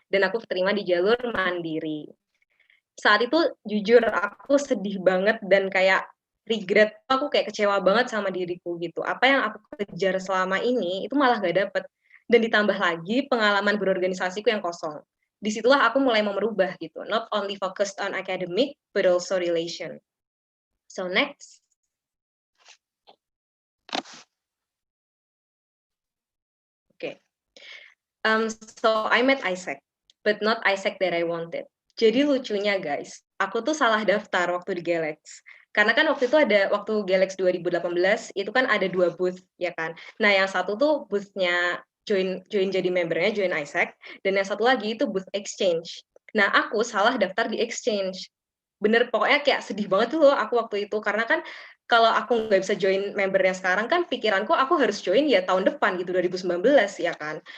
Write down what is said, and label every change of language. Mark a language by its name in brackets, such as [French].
[Indonesian] Dan aku keterima di jalur mandiri. Saat itu jujur aku sedih banget dan kayak [English] regret, [Indonesian] aku kayak kecewa banget sama diriku gitu. Apa yang aku kejar selama ini itu malah gak dapet. Dan ditambah lagi pengalaman berorganisasiku yang kosong. Disitulah aku mulai mau merubah gitu. [English] Not only focused on academic, but also relation. So next. Okay. So I met Isaac, but not Isaac that I wanted. [Indonesian] Jadi lucunya guys, aku tuh salah daftar waktu di Galax. Karena kan waktu itu waktu Galax 2018, itu kan ada 2 booth, ya kan. Nah, yang satu tuh booth-nya join jadi membernya, join Isaac, dan yang satu lagi itu booth exchange. Nah, aku salah daftar di exchange. Bener, pokoknya kayak sedih banget tuh loh aku waktu itu, karena kan kalau aku nggak bisa join membernya sekarang kan pikiranku aku harus join ya tahun depan gitu, 2019, ya kan.